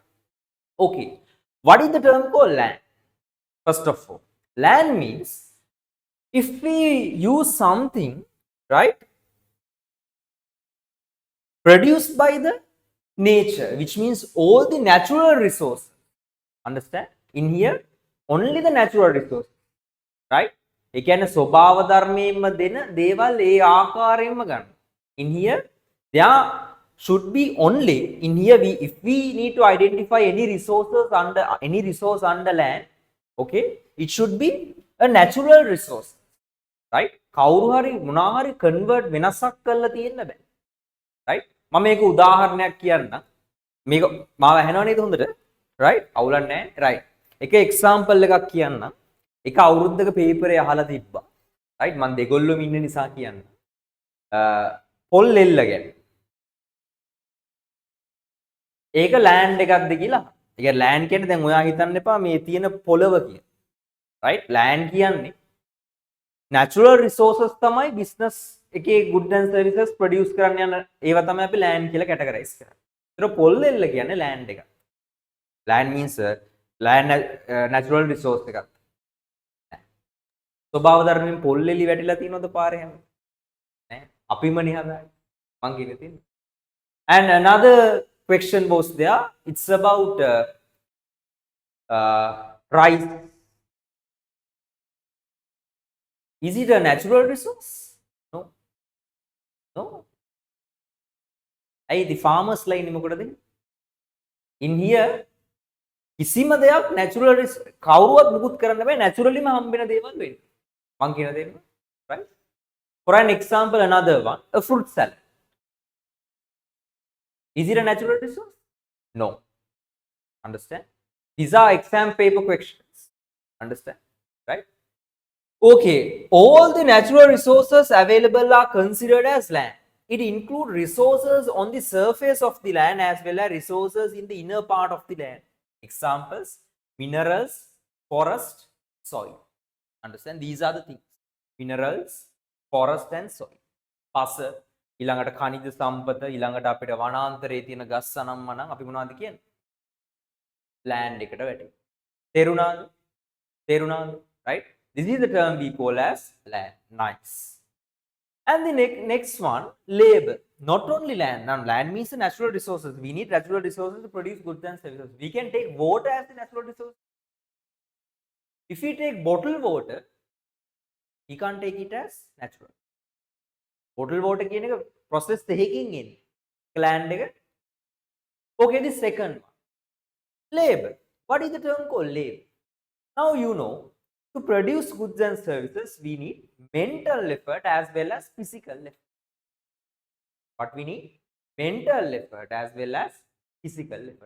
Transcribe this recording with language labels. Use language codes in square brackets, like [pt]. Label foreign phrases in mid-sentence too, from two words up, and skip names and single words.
[en] Okay, what is the term called land? First of all, land means if we use something, right, produced by the nature, which means all the natural resources. Understand? In here, only the natural resources, right? [si] ඒ කියන්නේ ස්වභාව ධර්මයෙන්ම දෙන දේවල් ඒ ආකාරයෙන්ම ගන්න. [en] In here, there should be only, in here we, if we need to identify any resource under land, okay, it should be a natural resource, right? [si] කවුරු හරි මොනවා හරි convert වෙනසක් කරලා තියෙන්න බෑ, right? මම මේක උදාහරණයක් කියන්නම්. මේක මාව ඇහෙනව නේද හොඳට? right? අවුලක් නැහැ, right? එක example එකක් කියන්නම්. එක අවුරුද්දක paper එක අහලා තිබ්බා, right? මම දෙගොල්ලොම ඉන්න නිසා කියන්න. පොල් එල්ල ගැන. ඒක land එකක්ද කියලා. ඒ කියන්නේ land කියන්නේ දැන් ඔයා හිතන්න එපා මේ තියෙන පොළව කියන. right? land කියන්නේ [en] natural resources [si] තමයි business එකේ [en] goods and services produce [si] කරන්න යන ඒවා තමයි අපි land කියලා categorize කරන්නේ. ඒතර පොල් එල්ල කියන්නේ land එක. [en] land means land natural resource එකක්. [si] ස්වභාව ධර්මයෙන් පොල් එලි වැටිලා තියෙනවද පාරේ හැම? නෑ. අපිමනේ හදාන්නේ. මං කියන්නේ තියෙන්නේ. [en] And another question was there. It's about rice. Is it a natural resource? No. No. Hey, the farmers line මොකටද? In here, [si] කිසිම දෙයක් natural කවුරුවත් මුකුත් කරන්න බෑ, naturallyම හම්බෙන දේවල් වෙන්නේ. මං කියන දේ, [en] right? For an example, another one, a fruit salad. Is it a natural resource? No. Understand? These are exam paper questions. Understand? Right? Okay, all the natural resources available are considered as land. It includes resources on the surface of the land as well as resources in the inner part of the land. Examples: minerals, forest, soil. Understand? These are the things: minerals, forest and soil. [si] පස ඊළඟට khනිජ සම්පත ඊළඟට අපිට වනාන්තරයේ තියෙන ගස් අනම්ම නම් අපි මොනවද කියන්නේ? land එකට වැටෙනවා. තේරුණාද? [en] Right? This is the term we call as land. Nice. And the next one, labor. Not only land. Now, land means the natural resources. We need natural resources to produce goods and services. We can take water as the natural resource. If we take bottled water, we can't take it as natural. Bottled water [si] කියන එක process දෙකකින් එන්නේ. land එක. [en] Okay, the second one, labor. What is the term called labor? Now you know, to produce goods and services, we need mental effort as well as physical effort. What we need? Mental effort as well as physical effort.